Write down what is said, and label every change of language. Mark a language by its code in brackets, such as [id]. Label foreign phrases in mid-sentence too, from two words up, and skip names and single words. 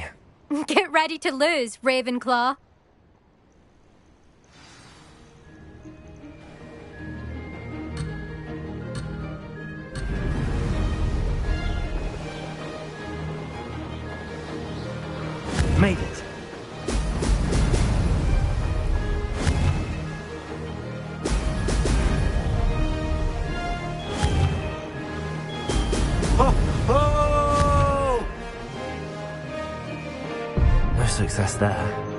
[en] Get ready to lose, Ravenclaw. Made it. Ho, ho! No success there.